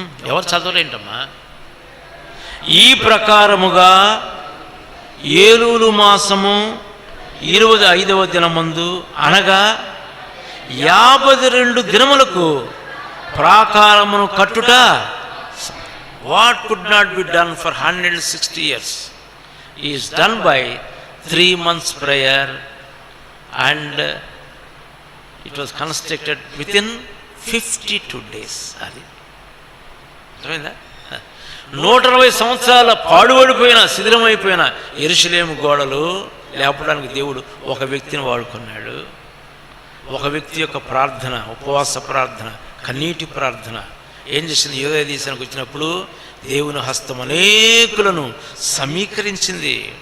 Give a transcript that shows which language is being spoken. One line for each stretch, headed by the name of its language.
Telugu: ఎవరు చదవలేంటమ్మా? ఈ ప్రకారముగా ఏలూలు మాసము 25వ దినమందు, అనగా 52 దినములకు ప్రాకారమును కట్టుట.
English: What could not be done for 160 years is done by 3 months prayer, and it was constructed within 52 days.
Telugu: అది అర్థమైందా? 160 సంవత్సరాల పాడుపడిపోయిన శిథిలమైపోయిన యెరూషలేము గోడలు లేపడానికి దేవుడు ఒక వ్యక్తిని వాడుకున్నాడు. ఒక వ్యక్తి యొక్క ప్రార్థన, ఉపవాస ప్రార్థన, కన్నీటి ప్రార్థన ఏం చేసింది? యూదా దేశానికి వచ్చినప్పుడు దేవుని హస్తం అనేకులను సమీకరించింది.